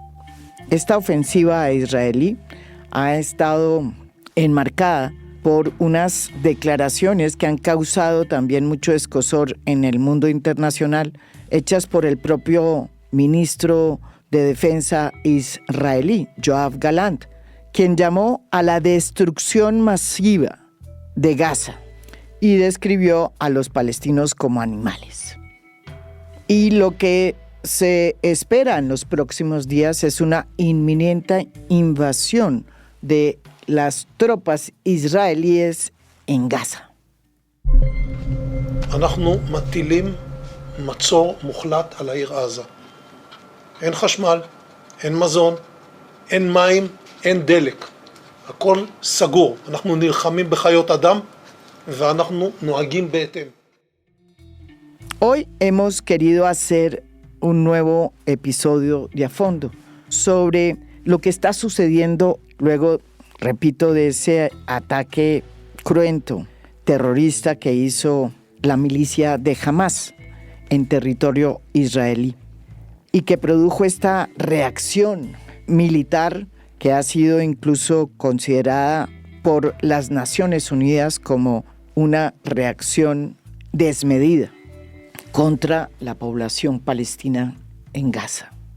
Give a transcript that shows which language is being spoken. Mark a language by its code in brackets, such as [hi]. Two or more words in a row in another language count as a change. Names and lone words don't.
[es] Esta ofensiva israelí ha estado enmarcada por unas declaraciones que han causado también mucho escozor en el mundo internacional, hechas por el propio ministro de Defensa israelí, Yoav Gallant, quien llamó a la destrucción masiva de Gaza y describió a los palestinos como animales. Y lo que se espera en los próximos días es una inminente invasión de las tropas israelíes en Gaza. [he] אנחנו מטילים מצור מוחלט על העיר עזה. אין חשמל, אין מזון, אין מים, אין דלק. הכל סגור. אנחנו נלחמים בחיות אדם ואנחנו נוהגים בהתאם. [es] Hoy hemos querido hacer un nuevo episodio de A Fondo sobre lo que está sucediendo luego, repito, de ese ataque cruento, terrorista que hizo la milicia de Hamás en territorio israelí y que produjo esta reacción militar que ha sido incluso considerada por las Naciones Unidas como una reacción desmedida contra la población palestina en Gaza.